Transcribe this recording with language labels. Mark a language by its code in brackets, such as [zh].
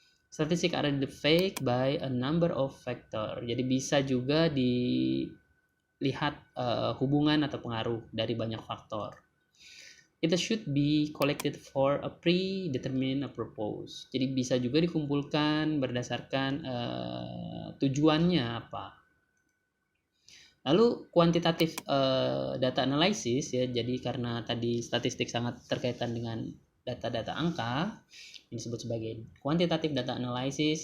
[en] Statistics are defined by a number of factors. [id] Jadi bisa juga dilihat hubungan atau pengaruh dari banyak faktor. [en] It should be collected for a predetermined purpose. [id] Jadi bisa juga dikumpulkan berdasarkan tujuannya apa. Lalu kuantitatif data analysis ya. Jadi karena tadi statistik sangat terkaitan dengan data-data angka, ini disebut sebagai quantitative data analysis.